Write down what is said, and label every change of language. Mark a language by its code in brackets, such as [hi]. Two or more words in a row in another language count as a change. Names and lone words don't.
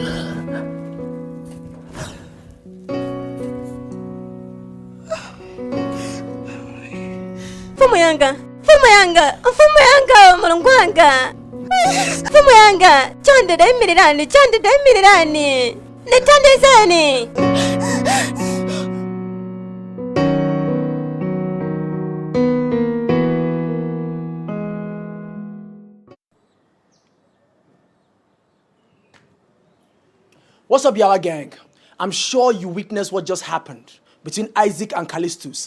[ny] Mfumu yanga, mulungu wanga. Mfumu yanga, chonde daimirani. Nitandizeni. [en] What's up, Yawa gang? I'm sure you witnessed what just happened between Isaac and Callistus.